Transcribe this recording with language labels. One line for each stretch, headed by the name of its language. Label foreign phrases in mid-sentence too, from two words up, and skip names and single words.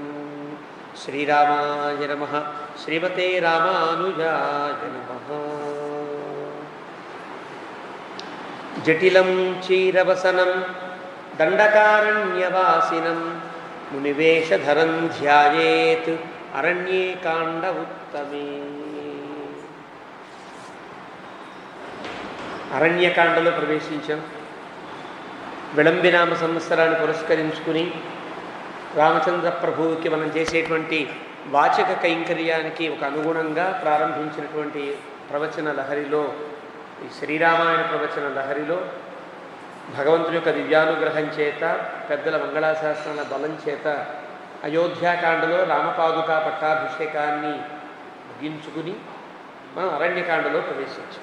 Sanskrit: श्रीरामाय नमः। श्रीमते रामानुजाय नमः। जटिलं चीरवसनं दण्डकारण्यवासिनं मुनिवेशधरं ध्यायेत् अरण्ये काण्ड उत्तमे।
Telugu: అరణ్యకాండలో ప్రవేశించాం. విళంబినామ సంవత్సరాన్ని పురస్కరించుకుని రామచంద్ర ప్రభువుకి మనం చేసేటువంటి వాచక కైంకర్యానికి ఒక అనుగుణంగా ప్రారంభించినటువంటి ప్రవచన లహరిలో, ఈ శ్రీరామాయణ ప్రవచన లహరిలో భగవంతుని యొక్క దివ్యానుగ్రహం చేత, పెద్దల మంగళాశాసనాల బలం చేత అయోధ్యాకాండలో రామపాదుకా పట్టాభిషేకాన్ని ముగించుకుని మనం అరణ్యకాండలో ప్రవేశించాం.